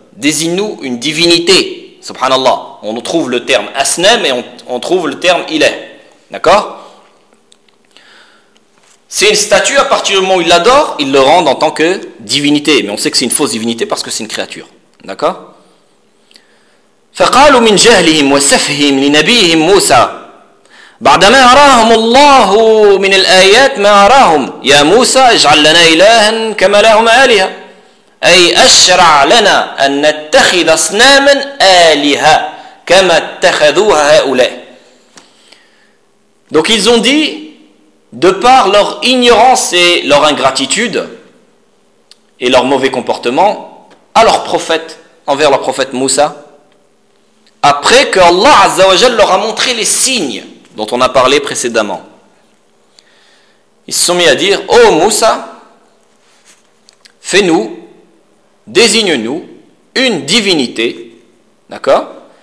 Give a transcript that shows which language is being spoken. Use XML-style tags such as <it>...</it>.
<fr>Désigne-nous une divinité, subhanallah. On trouve le terme asnem et on trouve le terme ilah. D'accord ? C'est une statue, à partir du moment où ils l'adorent, ils le rendent en tant que divinité. Mais on sait que c'est une fausse divinité parce que c'est une créature. D'accord ?</fr> <ar>فقالوا من جهلهم وسفههم لنبيهم موسى بعدما أراهم الله من الآيات ما أراهم يا موسى اجعل لنا إلها كما لهم آلهة أي أشرع لنا أن نتخذ أصناما آلهة كما اتخذوها هؤلاء.</ar> <fr>Donc ils ont dit, de par leur ignorance et leur ingratitude et leur mauvais comportement à leur prophète, envers leur prophète Moussa, après que Allah Azza wa Jal leur a montré les signes dont on a parlé précédemment, ils se sont mis à dire, « Oh Moussa, fais-nous, désigne-nous une divinité, d'accord ?</fr>